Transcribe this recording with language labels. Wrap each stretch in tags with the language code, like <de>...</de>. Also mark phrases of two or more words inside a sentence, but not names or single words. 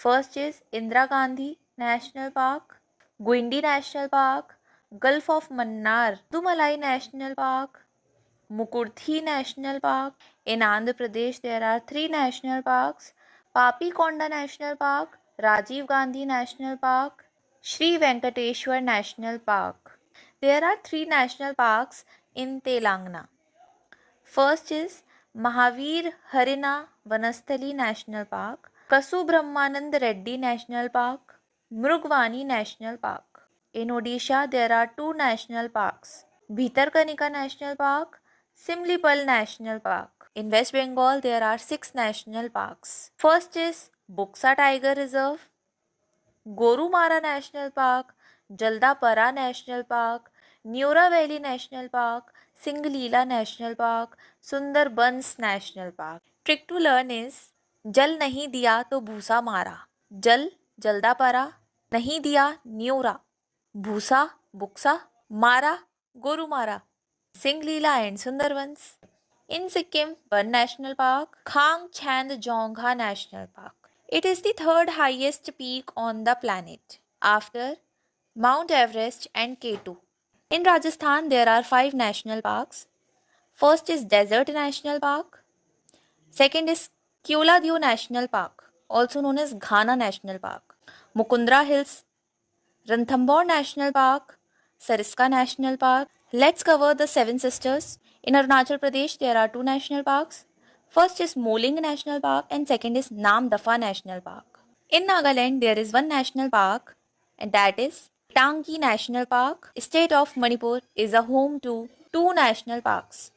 <en>First is Indira Gandhi National Park, Guindi National Park, Gulf of Mannar, Dumalai National Park, Mukurthi National Park. In Andhra Pradesh, there are three national parks: Papi Konda National Park, Rajiv Gandhi National Park, Sri Venkateshwar National Park. There are three national parks in Telangana. First is Mahavir Harina Vanasthali National Park, Kasu Brahmanand Reddy National Park, Mrugvani National Park. In Odisha, there are two national parks: Bhitarkanika National Park, Simlipal National Park. In West Bengal, there are six national parks. First is Buksa Tiger Reserve, Gorumara National Park, Jaldapara National Park, Neora Valley National Park, Singlila National Park, Sundarbans National Park. Trick to learn is</en> <hi>जल नहीं दिया तो भूसा मारा. जल जल्दापरा, नहीं दिया न्यूरा, भूसा बुक्सा, मारा गोरुमारा.</hi> <en>Singlila and Sundarbans. In Sikkim, one national park, Khang Chandjongha National Park. It is the third highest peak on the planet after Mount Everest and K2. In Rajasthan, there are five national parks. First is Desert National Park. Second is Keoladeo National Park, also known as Ghana National Park. Mukundra Hills, Ranthambore National Park, Sariska National Park. Let's cover the Seven Sisters. In Arunachal Pradesh, there are two national parks. First is Moling National Park and second is Namdapha National Park. In Nagaland, there is one national park and that is Tangi National Park. State of Manipur is a home to two national parks.</en>